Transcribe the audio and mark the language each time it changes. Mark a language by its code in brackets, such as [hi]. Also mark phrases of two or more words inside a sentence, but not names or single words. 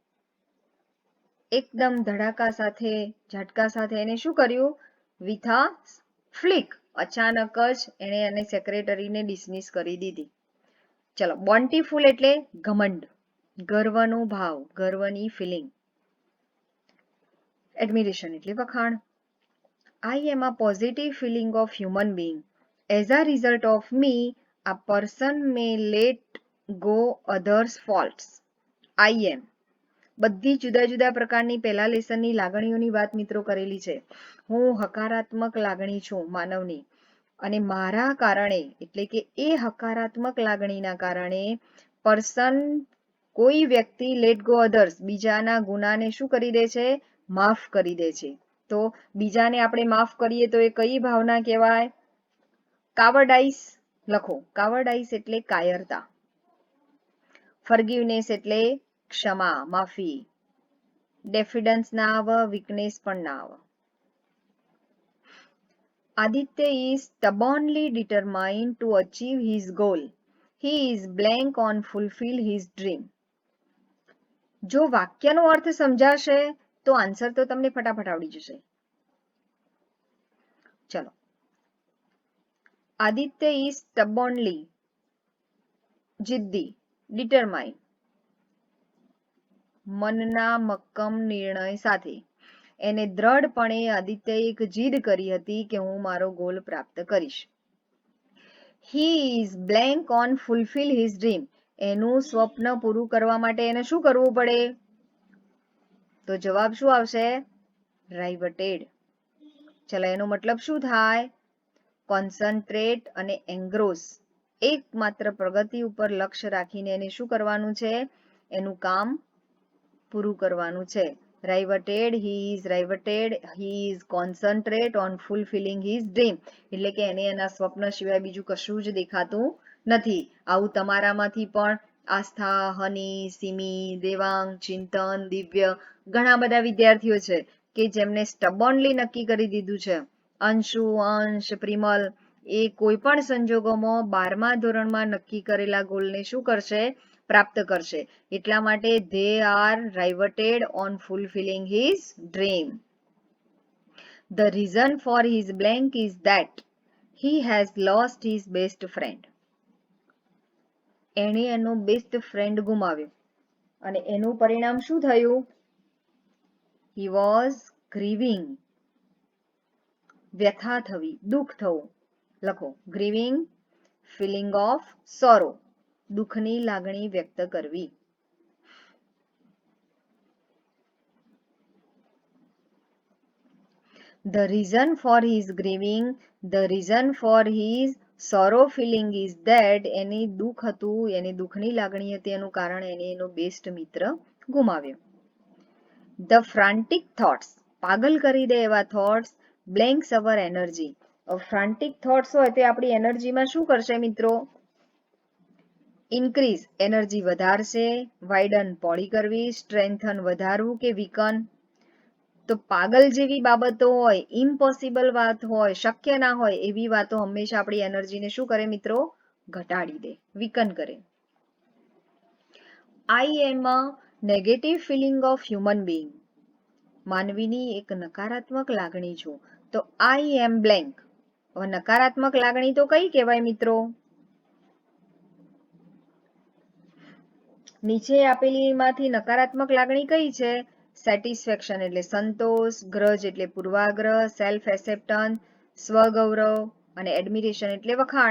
[gu] એકદમ ધડાકા સાથે, ઝટકા સાથે એને શું કર્યું? [en] with a flick. [gu] અચાનક જ એને અને સેક્રેટરીને ડિસમિસ કરી દીધી. ચલો બોન્ટીફુલ એટલે ઘમંડ, ગર્વનો ભાવ, ગર્વની ફિલિંગ. એડમિરેશન એટલે વખાણ. [en] I am a positive feeling of human being. As a result of me, a person may let go others' faults. I am. [gu] બધી જુદા જુદા પ્રકારની પહેલા લેસનની લાગણીઓની વાત મિત્રો કરેલી છે. હું હકારાત્મક લાગણી છું માનવની, અને મારા કારણે એટલે કે એ હકારાત્મક લાગણીના કારણે પર્સન કોઈ વ્યક્તિ [en] let go others [gu] બીજાના ગુનાને શું કરી દે છે? માફ કરી દે છે. તો બીજાને આપણે માફ કરીએ તો એ કઈ ભાવના કહેવાય? કાવર્ડાઇસ લખો. કાવર્ડાઇસ એટલે કાયરતા. ફર્ગિવનેસ એટલે ક્ષમા, માફી. ડેફિડન્સ ના આવે, વીકનેસ પણ ના આવે. [en] Aditya is stubbornly determined to achieve his goal. He is blank on fulfill his dream. [gu] જો વાક્યનો અર્થ સમજાશે તો આન્સર તો તમને ફટાફટ આવડી જશે. ચલો. આદિત્ય [en] is stubbornly [gu] જિદ્દી, determined મનના મક્કમ નિર્ણય સાથે. એને દ્રઢપણે આદિત્યએ એક જીદ કરી હતી કે હું મારો ગોલ પ્રાપ્ત કરીશ. [en] He is blank on fulfill his dream. [gu] એનું સ્વપ્ન પૂરું કરવા માટે એને શું કરવું પડે? તો જવાબ શું આવશે? રાઇવટેડ. ચલો એનો મતલબ શું થાય? કોન્સન્ટ્રેટ અને એંગ્રોસ. એકમાત્ર પ્રગતિ ઉપર લક્ષ્ય રાખીને એને શું કરવાનું છે? એનું કામ પૂરું કરવાનું છે. રાઇવટેડ, [en] he is concentrate on fulfilling his dream. [gu] એટલે કે એને એના સ્વપ્ન સિવાય બીજું કશું જ દેખાતું નથી. આવું તમારામાંથી પણ આસ્થા, હની, સિમી, દેવાંગ, ચિંતન, દિવ્ય ઘણા બધા વિદ્યાર્થીઓ છે કે જેમને સ્ટબોર્નલી નક્કી કરી દીધું છે. અંશુ, અંશ, પ્રિમલ એ કોઈ પણ સંજોગોમાં 12મા ધોરણમાં નક્કી કરેલા ગોલને શું કરશે? પ્રાપ્ત કરશે. એટલા માટે [en] they are riveted on fulfilling his dream. The reason for his blank is that he has lost his best friend. [gu] એણે એનો [en] best friend [gu] ગુમાવ્યો અને એનું પરિણામ શું થયું? [en] He was grieving. [gu] વ્યથા થવી, દુઃખ થવું. [en] લખો grieving, feeling of sorrow. [gu] દુઃખની લાગણી વ્યક્ત કરવી. [en] The reason for his grieving, the reason for his sorrow feeling is that [gu] એની દુઃખ હતું, એની દુઃખની લાગણી હતી, એનું કારણ એને એનો બેસ્ટ મિત્ર ગુમાવ્યો. [en] The frantic thoughts, [gu] પાગલ કરી દે એવા [en] thoughts, blanks our energy. frantic thoughts [gu] હોય તે આપણી એનર્જીમાં શું કરશે મિત્રો? ઇન્ક્રીઝ, એનર્જી વધારશે. વાઇડન, પહોળી કરવી. સ્ટ્રેન્થન, વધારવું કે વીકન. તો પાગલ જેવી બાબતો હોય, ઇમ્પોસિબલ વાત હોય, શક્ય ના હોય એવી વાતો હંમેશા આપણી એનર્જીને શું કરે મિત્રો? ઘટાડી દે, વીકન કરે. [en] I am a negative feeling of human being. [gu] માનવીની એક નકારાત્મક લાગણી છું. [en] તો I am blank. [gu] હવે નકારાત્મક લાગણી તો કઈ કહેવાય મિત્રો? નીચે આપેલીમાંથી નકારાત્મક લાગણી કઈ છે? સેટિસ્ફેક્શન એટલે સંતોષ, ગ્રજ એટલે પૂર્વાગ્રહ, [en] self acceptance [gu] સ્વગૌરવ અને એડમિરેશન એટલે વખાણ.